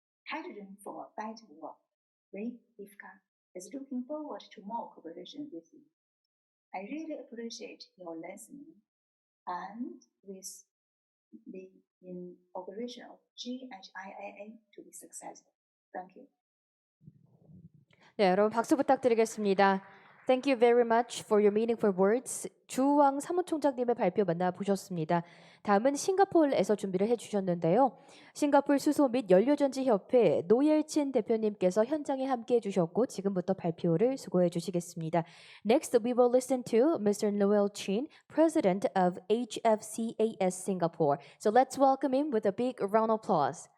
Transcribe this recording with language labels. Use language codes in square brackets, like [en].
[en] Hydrogen for a better world, IFCA, is looking forward to more cooperation with you. I really appreciate your listening, and with the inauguration of GHIAA to be successful. Thank you. [ko] 네, 여러분 박수 부탁드리겠습니다. [en] Thank you very much for your meaningful words. [ko] 주왕 사무총장님의 발표 만나보셨습니다. 다음은 싱가포르에서 준비를 해주셨는데요. 싱가포르 수소 및 연료전지협회 노엘친 대표님께서 현장에 함께해 주셨고 지금부터 발표를 수고해 주시겠습니다. [en] Next, we will listen to Mr. Noel Chin, President of HFCAS Singapore. So let's welcome him with a big round of applause.